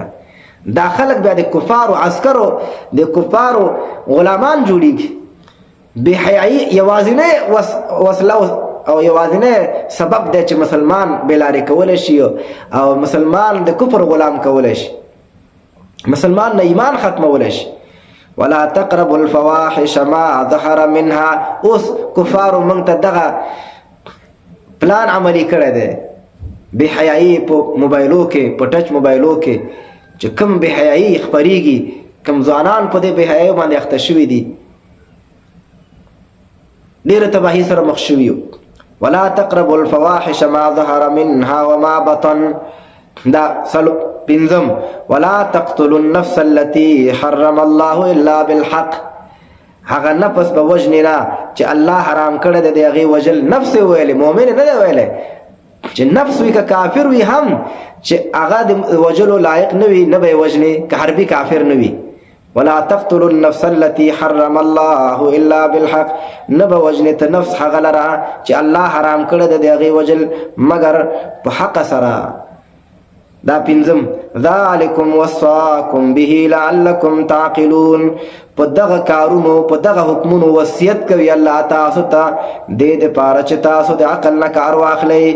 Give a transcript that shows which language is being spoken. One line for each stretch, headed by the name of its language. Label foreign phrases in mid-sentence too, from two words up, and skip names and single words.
Pashto: دا خلک بیا د کفارو عسکرو، د کفارو غلامان جوړیږي. بې حیایي یوازینۍ وسله او یوازینۍ سبب دی چې مسلمان بېلارې کولی شي او مسلمان د کفر غلام کولی شي، مسلمان نه ایمان ختمولی شي.
Arabic: ولا تقربوا الفواحش ما ظهر منها.
Pashto: اوس کفارو موږ ته دغه پلان عملي کړی دی. بې حیایي په موبایلو کې، په ټچ موبایلو کې چې کوم بې حیایي خپریږي، کوم ځوانان په دې بې حیایي باندې اخته شوي دي، ډېره تباهي سره مخ شوي.
Arabic: ولا تقربوا الفواحش ما ظهر منها وما بطن. دا 5 ولا تقتلوا النفس التي حرم الله الا بالحق.
Pashto: هغه نفس به وجنې نه چې الله حرام کړی دی، د هغې وژل نفس یې ویلی، مؤمن نه دی ویلی. چې نفس وي که کافر وي هم چې هغه د وژلو لایق نه وي نه به یې وژنې، که حربي کافر نه وي.
Arabic: ولا تقتلوا النفس التي حرم الله الا بالحق.
Pashto: نه به وژنې ته نفس هغه لره چې الله حرام کړی دی د هغې وژل مګر په حق سره.
Arabic: دا 5 ذالکم وصاکم به لعلکم تعقلون.
Pashto: په دغه کارونو، په دغه حکمونو وصیت کوي الله تاسو ته دې دپاره چې تاسو د عقل نه کار واخلئ.